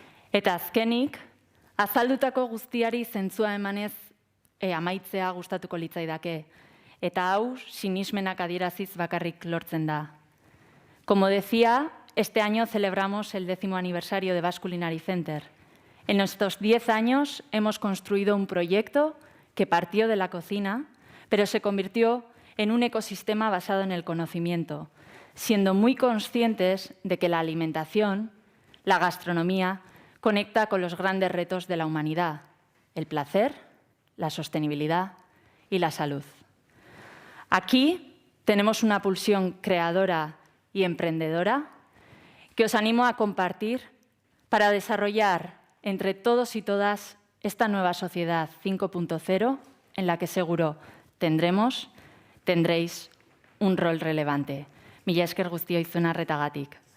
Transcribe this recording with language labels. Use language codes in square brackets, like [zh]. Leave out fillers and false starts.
[eu] Eta azkenik, azaldutako guztiari zentzua emanez amaitzea gustatuko litzaidake. Eta hau, sinismenak adieraziz bakarrik lortzen da. [es] Como decía, este año celebramos el 10º aniversario de Basque Culinary Center. En estos 10 años hemos construido un proyecto que partió de la cocina, pero se convirtió en un ecosistema basado en el conocimiento, siendo muy conscientes de que la alimentación, la gastronomía, conecta con los grandes retos de la humanidad, el placer, la sostenibilidad y la salud. Aquí tenemos una pulsión creadora y emprendedora que os animo a compartir para desarrollar entre todos y todas esta nueva sociedad 5.0 en la que seguro tendréis un rol relevante. [eu] Mila esker guztioi zuen arretagatik.